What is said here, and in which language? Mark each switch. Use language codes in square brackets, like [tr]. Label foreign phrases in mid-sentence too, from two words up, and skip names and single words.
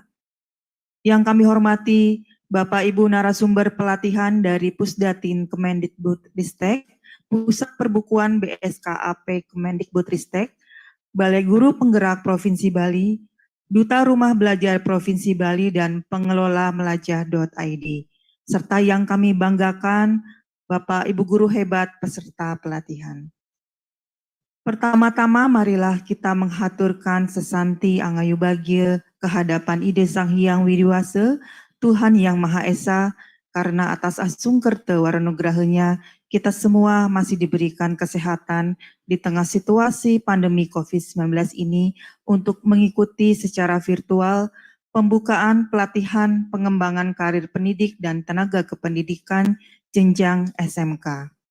[id] Yang kami hormati Bapak Ibu narasumber pelatihan dari Pusdatin Kemendikbudristek, Pusat Perbukuan BSKAP Kemendikbudristek, Balai Guru Penggerak Provinsi Bali, Duta Rumah Belajar Provinsi Bali, dan pengelola melajah.id. Serta yang kami banggakan, Bapak Ibu Guru hebat peserta pelatihan. Pertama-tama marilah kita menghaturkan sesanti [ban] angayu bahagia [id] kehadapan Ide Sang Hyang Widiwasa, Tuhan Yang Maha Esa, karena atas asungkerta waranugrahanya kita semua masih diberikan kesehatan di tengah situasi pandemi COVID-19 ini untuk mengikuti secara virtual pembukaan pelatihan pengembangan karir pendidik dan tenaga kependidikan jenjang SMK.